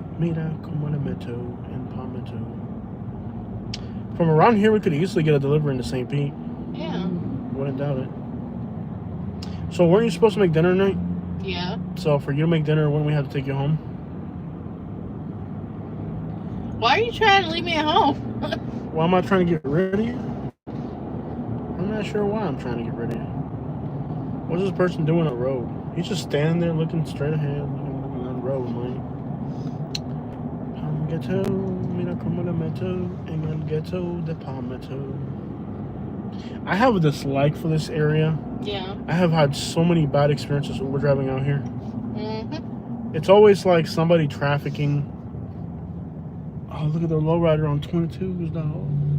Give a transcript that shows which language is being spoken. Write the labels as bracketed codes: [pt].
[es] Mira como la meto en Palmetto. [en] From around here, we could easily get a delivery into St. Pete. Yeah. Wouldn't doubt it. So, weren't you supposed to make dinner tonight? Yeah. So, for you to make dinner, wouldn't we have to take you home? Why are you trying to leave me at home? Why am I trying to get rid of you? I'm not sure why I'm trying to get rid of you. What's this person doing on the road? He's just standing there looking straight ahead, looking on the road, man. [es] Palmetto, mira como la meto en el ghetto de Palmetto. [en] I have a dislike for this area. Yeah. I have had so many bad experiences Uber driving out here. Mm-hmm. It's always like somebody trafficking. Oh, look at the lowrider on 22s, dog.